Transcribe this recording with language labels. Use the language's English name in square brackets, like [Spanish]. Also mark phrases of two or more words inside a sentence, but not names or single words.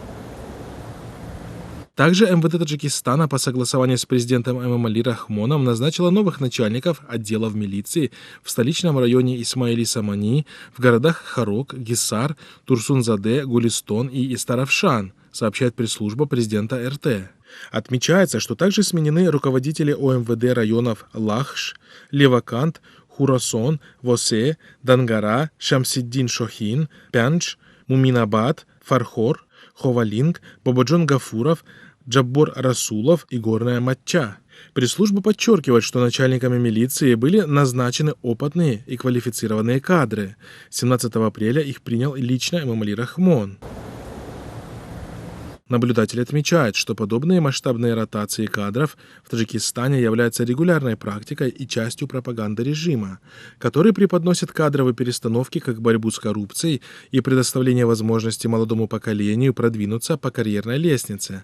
[Russian] Также МВД Таджикистана по согласованию с президентом Эмомали Рахмоном назначила новых начальников отделов милиции в столичном районе Исмаили-Самани, в городах Харок, Гисар, Турсунзаде, Гулистон и Истаравшан, сообщает пресс-служба президента РТ. Отмечается, что также сменены руководители ОМВД районов Лахш, Левакант, Хурасон, Восе, Дангара, Шамсиддин Шохин, Пянч, Муминабад, Фархор, Ховалинг, Бабаджон Гафуров, Джаббор Расулов и Горная Матча. Пресс-служба подчеркивает, что начальниками милиции были назначены опытные и квалифицированные кадры. 17 апреля их принял лично Эмомали Рахмон. Наблюдатели отмечают, что подобные масштабные ротации кадров в Таджикистане являются регулярной практикой и частью пропаганды режима, который преподносит кадровые перестановки как борьбу с коррупцией и предоставление возможности молодому поколению продвинуться по карьерной лестнице.